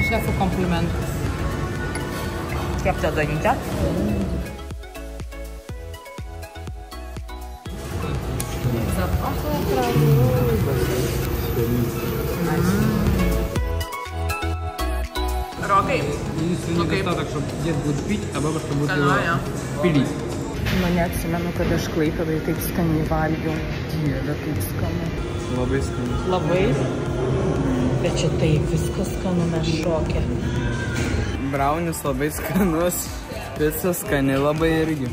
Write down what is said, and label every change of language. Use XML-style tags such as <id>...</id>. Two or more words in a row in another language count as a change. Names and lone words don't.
<lt>Šefų komplimentas. Kepta duonytė. Rokai.</lt> <ru>Ну, недостаток, чтобы дед будет пить, а бабушка будет его пилить.</ru> <lt>Nu, neatsimenu, kad aš Klaipėdoj taip skaniai valgiau. Dieve, taip skanu. Labai skanu. Labai? Bet čia taip viskas skanu, mes šokę. Braunis labai skanus, pica skani labai irgi.</lt>